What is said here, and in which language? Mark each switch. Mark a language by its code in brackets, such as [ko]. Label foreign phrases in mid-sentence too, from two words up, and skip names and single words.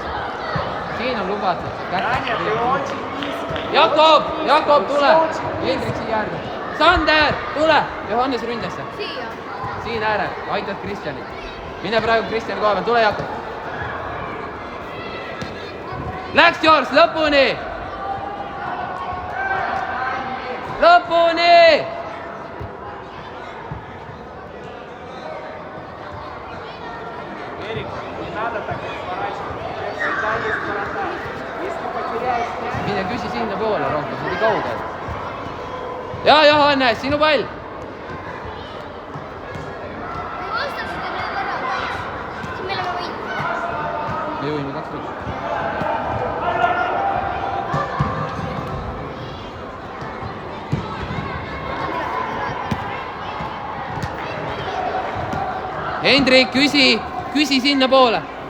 [et] Siin on lubatud. Jakob, tule. Hendrik siia äärde. Sander, tule. Johannes ründasse. Siin äärel. Aitad Kristjanit. Mine praegu Kristjani koha peal. Tule, Jakob. Läks George, lõpuni. [ru] Надо так разворачивать. Всегда есть вратарь. Если потеряешь мяч... [et] Mine küsi sinna poole rohkem, see oli kaugel. Ja, Johannes, sinu pall. Me võime 2-1. Hendrik, küsi sinna poole.